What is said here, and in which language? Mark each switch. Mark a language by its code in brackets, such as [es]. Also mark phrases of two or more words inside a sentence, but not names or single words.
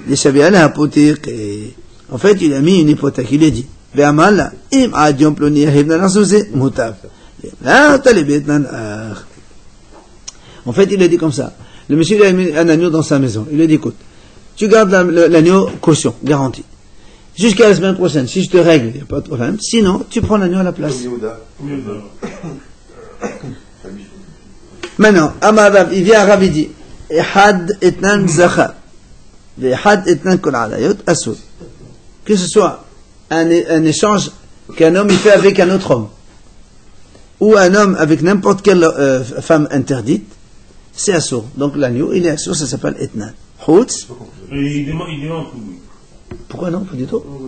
[fr] En fait, il a mis une hypothèque, il a dit, en fait, il a dit comme ça, le monsieur il a mis un agneau dans sa maison, il a dit écoute, tu gardes l'agneau caution, garantie. Jusqu'à la semaine prochaine, si je te règle, il n'y a pas de problème. Sinon, tu prends l'agneau à la place. Maintenant, Amarav, il vient à Rav, il dit, [he] אחד אתנן זכר, אחד אתנן כל העריות אסור. [fr] Que ce soit un échange qu'un homme il fait avec un autre homme, ou un homme avec n'importe quelle femme interdite, c'est assourd. Donc l'agneau, il est assourd, ça s'appelle etnan. Houtz. Il demande. Pourquoi non? Pas du tout.